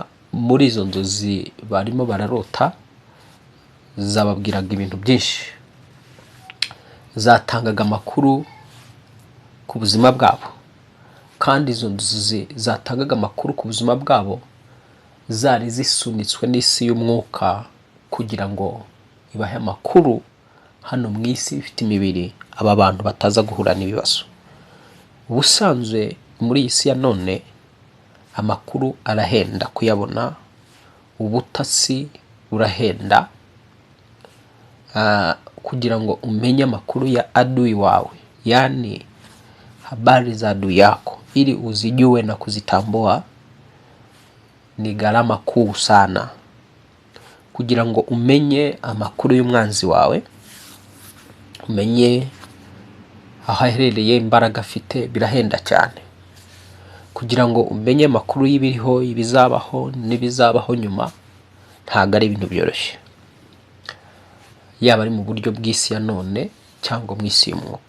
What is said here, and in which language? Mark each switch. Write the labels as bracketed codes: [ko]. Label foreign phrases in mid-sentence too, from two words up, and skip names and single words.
[rw] muri izo nzozi barimo bararota zababwiraga ibintu byinshi, zatangaga amakuru ku buzima bwabo, kandi izo nzozi zatangaga amakuru ku buzima bwabo zari zisunitswe n'isi y'umwuka kugira ngo ibahe amakuru hano mu isi ifite imibiri, aba bantu bataza guhura n'ibibazo. Ubusanzwe muri iyi si ya none amakuru arahenda kuyabona, ubutasi burahenda. Kugira ngo umenye amakuru ya adui wawe, [sw] yani habari za adui yako, ili uzijue na kuzitambua, ni gharama kuu sana. [rw] Kugira ngo umenye amakuru y'umwanzi wawe, umenye aho aherereye, imbaraga afite, birahenda cyane. Kugira ngo umenye amakuru y'ibiriho, ibizabaho n'ibizabaho nyuma, ntabwo ari ibintu byoroshye, yaba ari mu buryo bw'isi ya none cyangwa mu isi y'umwuka.